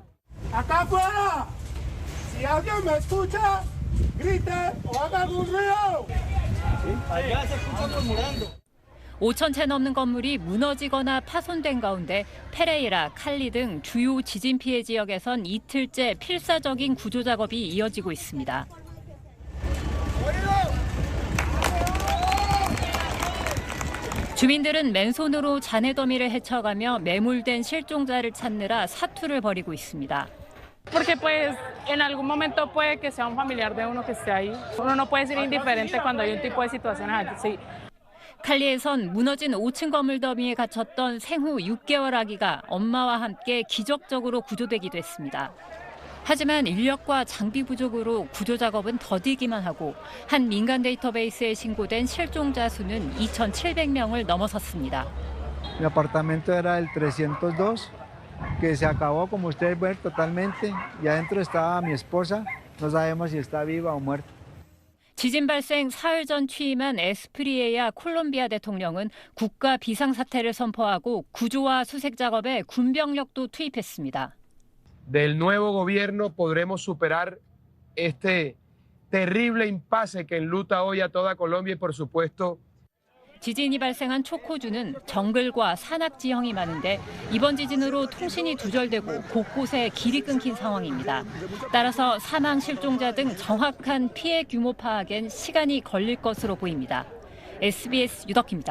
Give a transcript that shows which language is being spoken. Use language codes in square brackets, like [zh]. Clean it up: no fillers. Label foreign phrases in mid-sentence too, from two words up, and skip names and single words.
[ko] 5,000채 넘는 건물이 무너지거나 파손된 가운데 페레이라, 칼리 등 주요 지진 피해 지역에선 이틀째 필사적인 구조 작업이 이어지고 있습니다. 주민들은 맨손으로 잔해 더미를 헤쳐가며 매몰된 실종자를 찾느라 사투를 벌이고 있습니다. [es] Porque pues en algún momento puede que sea un familiar de uno que esté ahí. Uno no puede ser indiferente cuando hay un tipo de situaciones así. [ko] 칼리에선 무너진 5층 건물 더미에 갇혔던 생후 6개월 아기가 엄마와 함께 기적적으로 구조되기도 했습니다. 하지만 인력과 장비 부족으로 구조 작업은 더디기만 하고 한 민간 데이터베이스에 신고된 실종자 수는 2,700명을 넘어섰습니다. [es] Mi apartamento era el 302, que se acabó, como ustedes ven, totalmente. Y adentro estaba mi esposa, no sabemos si está viva o muerta. [ko] 지진 발생 사흘 전 취임한 에스프리에야 콜롬비아 대통령은 국가 비상사태를 선포하고 구조와 수색 작업에 군병력도 투입했습니다. [es] Del nuevo gobierno podremos superar este terrible impasse que enluta hoy a toda Colombia y por supuesto [ko] 지진이 발생한 촉호주는 정글과 산악 지형이 많은데 이번 지진으로 통신이 두절되고 곳곳에 길이 끊긴 상황입니다. 따라서 사망 실종자 등 정확한 피해 규모 파악엔 시간이 걸릴 것으로 보입니다. SBS 유덕희입니다.